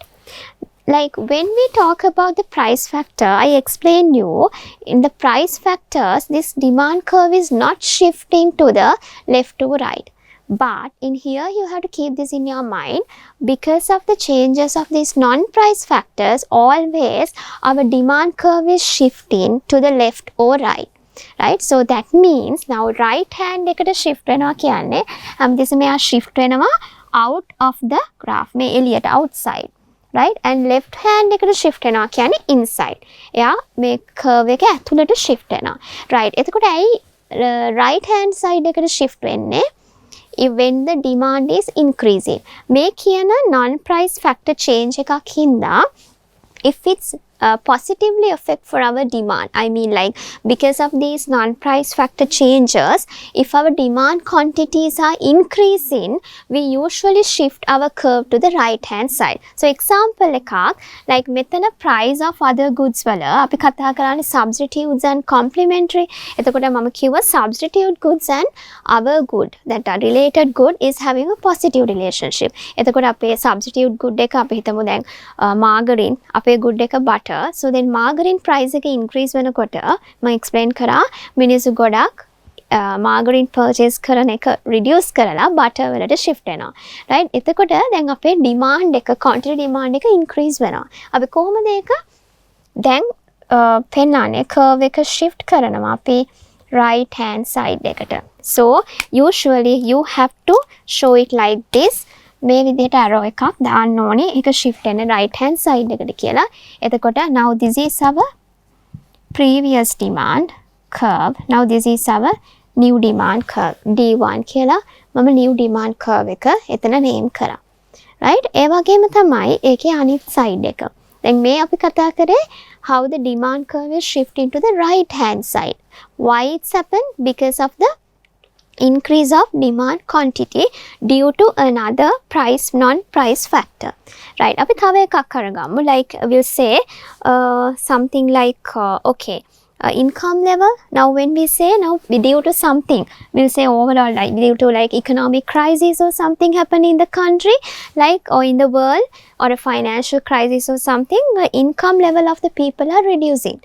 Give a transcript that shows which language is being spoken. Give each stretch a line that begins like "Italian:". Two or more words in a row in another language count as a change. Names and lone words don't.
English: Like when we talk about the price factor, I explained you in the price factors, this demand curve is not shifting to the left or right. But in here, you have to keep this in your mind. Because of the changes of these non-price factors, always our demand curve is shifting to the left or right. Right? So that means now right hand
Sinhala: එකට shift වෙනවා කියන්නේ හැමතිස්සෙම එයා shift වෙනවා
English: out of the graph.
Sinhala: මේ එළියට
English: outside. Right? And left hand
Sinhala: එකට shift වෙනවා කියන්නේ
English: inside.
Sinhala: එයා මේ curve එක ඇතුළට shift වෙනවා. Right? එතකොට ඇයි
English: right hand side
Sinhala: එකට shift වෙන්නේ?
English: When the demand is increasing.
Sinhala: මේ කියන
English: non-price factor change
Sinhala: එකක් හින්දා
English: if it's positively affect for our demand, I mean like because of these non-price factor changes, if our demand quantities are increasing, we usually shift our curve to the right hand side. So example එකක් like මෙතන price of other goods
Sinhala: වල අපි කතා කරන්නේ
English: substitutes and complementary.
Sinhala: එතකොට මම කිව්වා
English: substitute goods and our good that are related good is having a positive relationship.
Sinhala: එතකොට අපේ
English: substitute good
Sinhala: එක අපි හිතමු දැන් margarine, අපේ good එක butter.
English: So then margarine price
Sinhala: එක increase වෙනකොට මම explain කරා මිනිස්සු ගොඩක්
English: margarine purchase
Sinhala: කරන එක reduce කරලා butter වලට shift වෙනවා. right? එතකොට දැන් අපේ demand එක
English: quantity demand
Sinhala: එක increase වෙනවා. අපි කොහොමද ඒක දැන් පෙන්නන්නේ curve එක shift කරනවා අපි
English: right hand side
Sinhala: එකට.
English: So usually you have to show it like this.
Sinhala: මේ විදිහට arrow එකක් දාන්න ඕනේ. ඒක shift වෙන
English: right hand side
Sinhala: එකට කියලා.
English: එතකොට now this is our previous demand curve. Now this is our new demand curve.
Sinhala: D1 කියලා මම
English: new demand curve
Sinhala: එක එතන name කරා. right? ඒ වගේම තමයි ඒකේ අනිත් side එක. දැන් මේ අපි කතා කරේ
English: how the demand curve is shifting to the right hand side. Why it's happened? Because of the increase of demand quantity due to another price non-price factor. right?
Sinhala: අපි තව එකක් කරගමු.
English: like we'll say something like okay, income level. Now when we say now due to something, we'll say overall like due to like economic crisis or something happening in the country, like or in the world, or a financial crisis or something, the income level of the people are reducing.